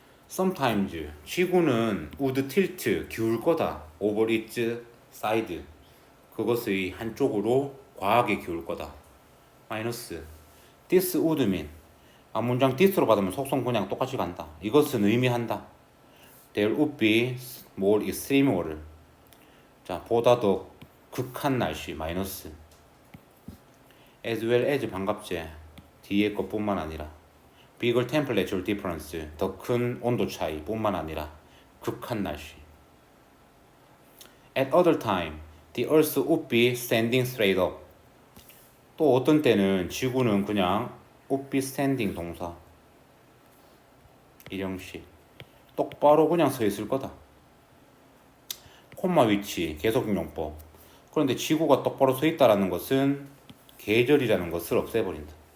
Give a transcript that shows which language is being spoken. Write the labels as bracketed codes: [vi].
[ko] Sometimes 지구는 [en] would tilt [ko] 기울 거다. [en] over its side [ko] 그것의 한쪽으로 과하게 기울 거다. 마이너스. [en] This would mean [ko] 문장 this로 받으면 속성 그냥 똑같이 간다. 이것은 의미한다. [en] There would be more extreme weather. [ko] 자, 보다 더 극한 날씨 마이너스. [en] As well as [ko] 반갑지. 뒤에 것뿐만 아니라 [en] bigger temperature difference [ko] 더 큰 온도 차이 뿐만 아니라 극한 날씨. [en] At other time, the earth would be standing straight up. [ko] 또 어떤 때는 지구는 그냥 [en] would be standing [ko] 동사 일형식 똑바로 그냥 서 있을 거다. 콤마 위치 계속용법. 그런데 지구가 똑바로 서 있다라는 것은 계절이라는 것을 없애버린다.